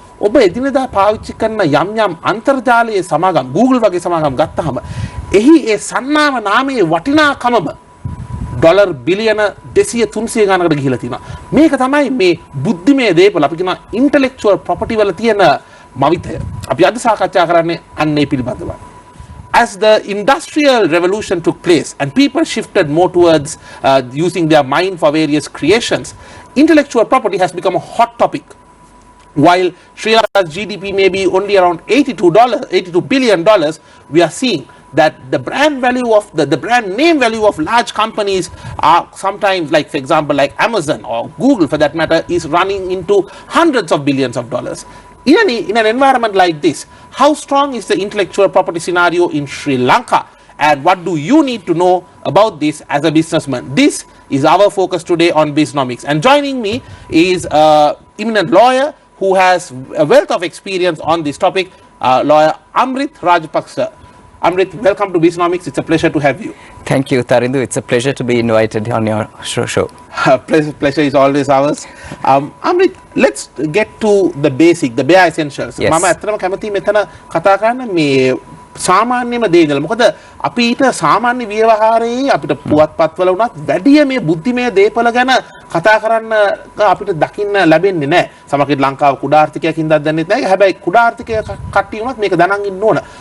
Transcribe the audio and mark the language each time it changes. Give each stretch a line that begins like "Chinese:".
Sinhala: ඔබ එදිනෙදා පාවිච්චි කරන යම් යම් අන්තර්ජාලයේ සමාගම් Google වගේ සමාගම් ගත්තාම එහි ඒ සන්නාම නාමයේ වටිනාකමම ඩොලර් බිලියන 200 300 ගණනකට ගිහිලා තියෙනවා. මේක තමයි මේ බුද්ධිමය දේපල අපි කියනවා intellectual property වල තියෙන මවිතය. අපි අද සාකච්ඡා කරන්නේ අන්නේ පිළිබඳව.
English: As the industrial revolution took place and people shifted more towards using their mind for various creations, intellectual property has become a hot topic. While Sri Lanka's GDP may be only around $82 billion, we are seeing that the brand value of the brand name value of large companies are sometimes, like for example like Amazon or Google for that matter, is running into hundreds of billions of dollars. In an environment like this, how strong is the intellectual property scenario in Sri Lanka, and what do you need to know about this as a businessman? This is our focus today on Bisnomics, and joining me is an eminent lawyer who has a wealth of experience on this topic, lawyer Amrit Rajapaksa. Amrit, welcome to Bisnomics. It's a pleasure to have you. Thank you, Tarindu. It's a pleasure to be invited on your show. Pleasure is always ours. Amrit, let's get to the basic, the bare essentials. Yes.
Sinhala: මම ඇත්තටම කැමතියි මෙතන කතා කරන්න මේ සාමාන්‍යම දේ ඉඳලා. මොකද අපිට සාමාන්‍ය ව්‍යවහාරයේ අපිට පුවත්පත්වල වුණත් වැඩි මේ බුද්ධිමය දේපල ගැන කතා කරන්න අපිට දකින්න ලැබෙන්නේ නැහැ. සමහරවිට ලංකාව කුඩා ආර්ථිකයක් හින්දා දන්නේ නැහැ. හැබැයි කුඩා ආර්ථිකය කට්ටිය වුණත් මේක දැනන් ඉන්න ඕන.